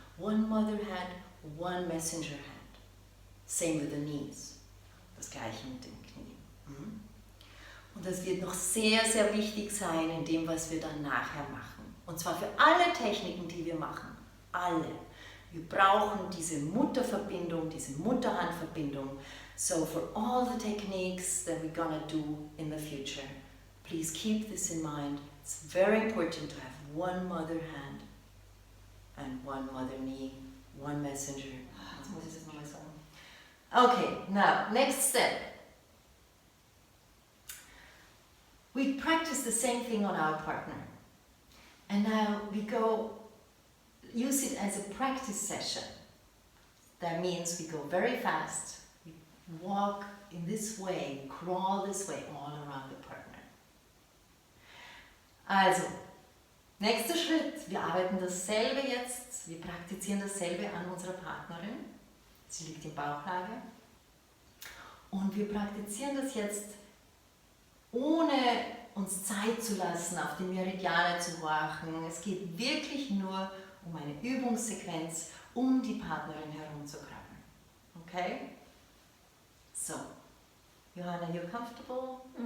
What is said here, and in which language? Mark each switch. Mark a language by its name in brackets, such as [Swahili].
[English] One mother hand, one messenger hand. Same with the knees. [German] Das gleiche mit den Knien. Und das wird noch sehr, sehr wichtig sein in dem, was wir dann nachher machen. Und zwar für alle Techniken, die wir machen. Alle. Wir brauchen diese Mutterverbindung, diese Mutterhandverbindung. [English] So for all the techniques that we're gonna do in the future, please keep this in mind. It's very important to have one mother hand and one mother knee, one messenger. [German] Jetzt muss ich das nochmal sagen. [English] Okay, now, next step. We practice the same thing on our partner. And now we use it as a practice session. That means we go very fast, we walk in this way, crawl this way all around the partner. [German] Also, nächster Schritt, wir arbeiten dasselbe jetzt, wir praktizieren dasselbe an unserer Partnerin. Sie liegt in Bauchlage. Und wir praktizieren das jetzt, ohne uns Zeit zu lassen, auf die Meridiane zu horchen. Es geht wirklich nur um eine Übungssequenz, um die Partnerin herumzukrabbeln. Okay? [English] So, Johanna, you're comfortable?